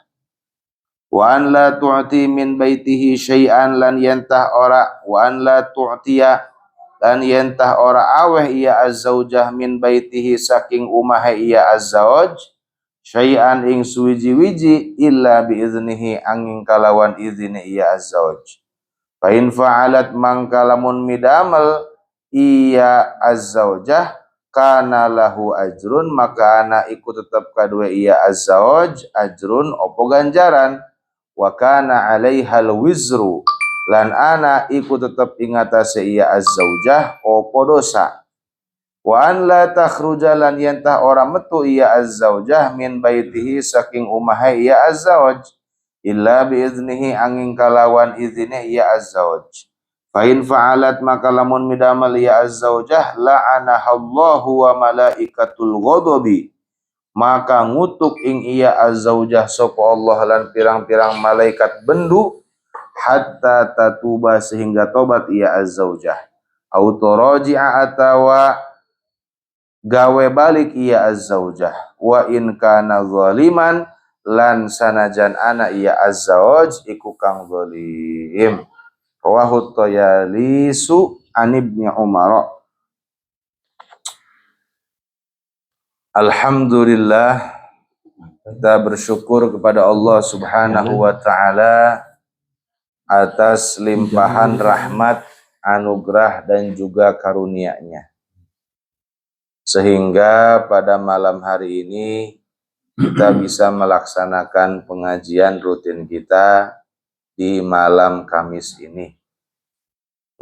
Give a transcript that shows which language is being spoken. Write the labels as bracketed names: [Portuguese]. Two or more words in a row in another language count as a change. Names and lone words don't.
[Arabic] Wa an la tu'ti min baitihi syai'an, [Javanese] lan yentah ora, [Arabic] wa an la tu'tiya [Javanese] lan yentah ora aweh iya [Arabic] azzaujah min baitihi [Javanese] saking umahe iya azzauj, syai'an ing suwiji-wiji, [Arabic] illa biiznihi [Javanese] angin kalawan izine iya azzauj. [Arabic] Fa in fa'alat [Javanese] mangka lamun midamal iya azzaujah, [Arabic] kana lahu ajrun [Javanese] maka ana iku tetep kadue iya azzauj ajrun opo ganjaran, [Arabic] wa kana alaihal wizru [Javanese] lan ana iku tetep ing atase iya azzaujah opo dosa. [Arabic] Wa an la takhruja [Javanese] lan yentah ora metu iya azzaujah [Arabic] min baitihi [Javanese] saking umahe iya azzauj, [Arabic] illa biiznihi [Javanese] angin kalawan izine iya azzauj. [Arabic] Fa in fa'alat [Javanese] maka lamun midamal iya azzaujah, [Arabic] la'anahallahu wa malaikatul ghadabi, [Javanese] maka ngutuk ing iya azzaujah sapa Allah lan pirang-pirang malaikat bendu, [Arabic] hatta tatuba [Javanese] sehingga tobat iya azzaujah, [Arabic] au turaji'a [Javanese] atawa gawe balik iya azzaujah, [Arabic] wa in kana zaliman [Javanese] lan sanajan ana iya azzauj iku kang zalim. [Arabic] Rawahu Tayalisu an Ibni Umar. [Indonesian] Alhamdulillah, kita bersyukur kepada Allah [Arabic] Subhanahu wa taala [Indonesian] atas limpahan rahmat, anugerah dan juga karunia-Nya, sehingga pada malam hari ini kita bisa melaksanakan pengajian rutin kita di malam Kamis ini.